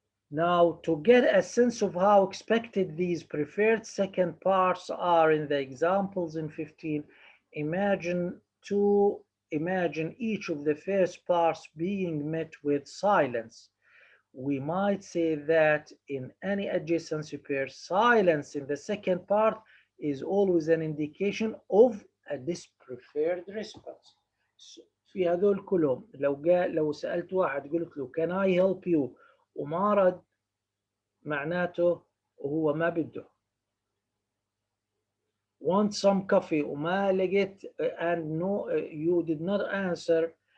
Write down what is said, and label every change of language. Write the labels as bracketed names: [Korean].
[English] Now, to get a sense of how expected these preferred second parts are in the examples in 15, imagine to imagine each of the first parts being met with silence. We might say that in any adjacency pair, silence in the second part is always an indication of a dispreferred response. [Arabic] في هذول كلهم لو سألت واحد قلت له [English] can I help you [Arabic] وما رد، معناته هو ما بده. [English] Want some coffee [Arabic] وما لقيت [English] and no you did not answer.